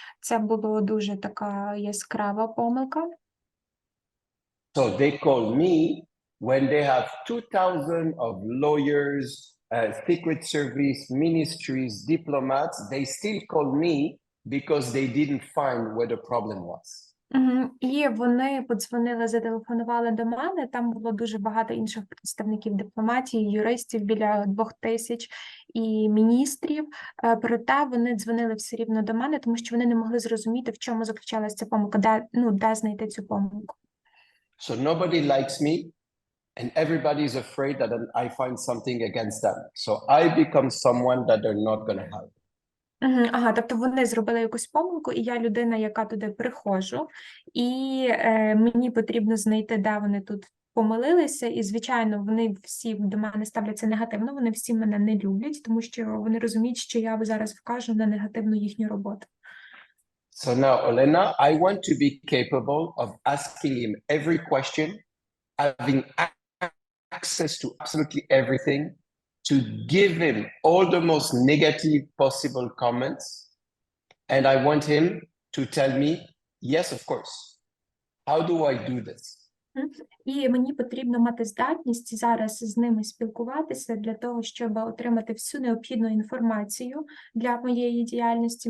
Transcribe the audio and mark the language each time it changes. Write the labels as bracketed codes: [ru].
[uk] Це була дуже така яскрава помилка. [en] So they call me when they have 2,000 of lawyers, secret service, ministries, diplomats, they still call me because they didn't find where the problem was. [uk] І вони подзвонили, зателефонували до мене, там було дуже багато інших представників дипломатії, юристів, біля 2000 і міністрів, проте вони дзвонили все рівно до мене, тому що вони не могли зрозуміти, в чому заключалася ця помилка, де знайти цю помилку. [en] So nobody likes me, and everybody is afraid that I find something against them. So I become someone that they're not going to help. [uk] Ага, тобто вони зробили якусь помилку, і я людина, яка туди приходжу, і мені потрібно знайти, де вони тут помилилися, і, звичайно, вони всі до мене ставляться негативно, вони всі мене не люблять, тому що вони розуміють, що я зараз вкажу на негативну їхню роботу. [en] So now, Olena, I want to be capable of asking him every question, having access to absolutely everything, to give him all the most negative possible comments. And I want him to tell me, yes, of course. How do I do this? [uk] І мені потрібно мати здатність зараз з ними спілкуватися для того, щоб отримати всю необхідну інформацію для моєї діяльності.